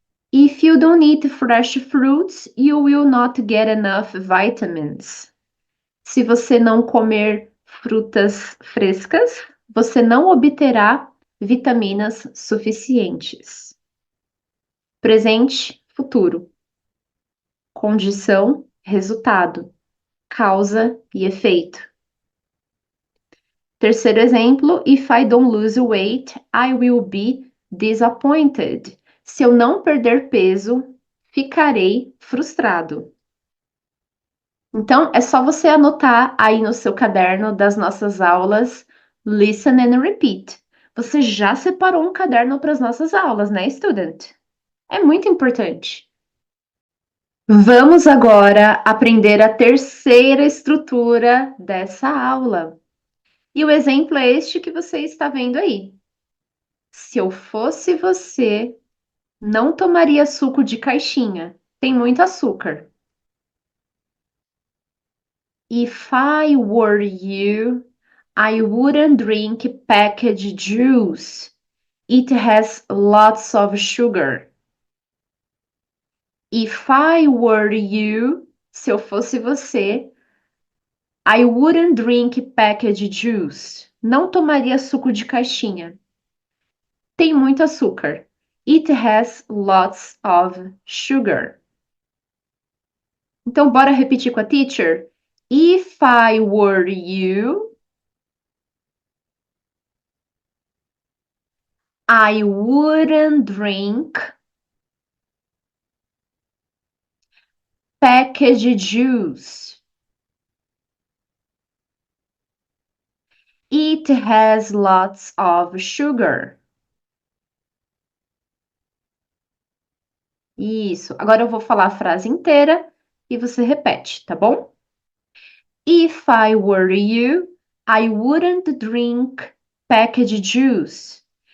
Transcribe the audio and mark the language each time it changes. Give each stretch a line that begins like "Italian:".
English: If you don't eat fresh fruits, you will not get enough vitamins.
Portuguese: Se você não comer frutas frescas, você não obterá vitaminas suficientes. Presente, futuro. Condição, resultado. Causa e efeito. Terceiro exemplo,
English: if I don't lose weight, I will be disappointed.
Portuguese: Se eu não perder peso, ficarei frustrado. Então, é só você anotar aí no seu caderno das nossas aulas,
English: listen and repeat.
Portuguese: Você já separou um caderno para as nossas aulas, né, student? É muito importante. Vamos agora aprender a terceira estrutura dessa aula. E o exemplo é este que você está vendo aí. Se eu fosse você, não tomaria suco de caixinha. Tem muito açúcar.
English: If I were you, I wouldn't drink packaged juice. It has lots of sugar. If I were you,
Portuguese: se eu fosse você,
English: I wouldn't drink packaged juice.
Portuguese: Não tomaria suco de caixinha. Tem muito açúcar.
English: It has lots of sugar.
Portuguese: Então, bora repetir com a teacher?
English: If I were you, I wouldn't drink packaged juice. It has lots of sugar.
Portuguese: Isso. Agora eu vou falar a frase inteira e você repete, tá bom?
English: If I were you, I wouldn't drink packaged juice.